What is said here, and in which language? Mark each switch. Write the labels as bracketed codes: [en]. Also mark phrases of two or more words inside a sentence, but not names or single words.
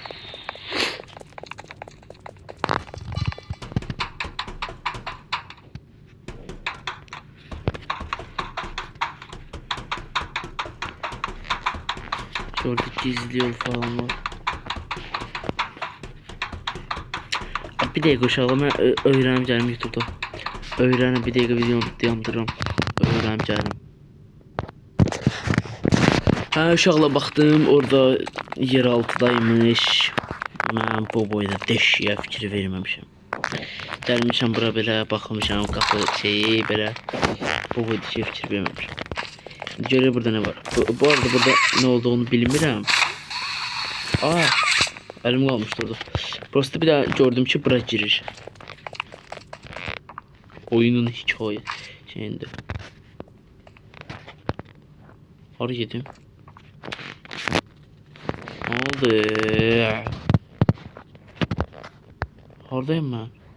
[tr] Şurada gizli yol falan var. Bir dakika uşağım, ben öğrenip geldim YouTube'da. Öğrenip bir dakika videomu yandırırım. Öğrenip geldim. Ha, [az] uşaqla baxdım, orada yer altıdaymış. Mən bu boyda deşiyə fikir verməmişəm. Gəlmişəm bura belə baxmışam, qapı şeyi belə bu boyda şey fikir verməmişəm. Görək burada nə var. Bu arada burada nə olduğunu bilmirəm. [tr] Aa, elim kalmıştı orada. [az] Prosta bir daha gördüm ki bura girir. [tr] Oyunun hikaye şeyinde. [az] Hara gedim? [tr] Ne oldu? Haradayım ben.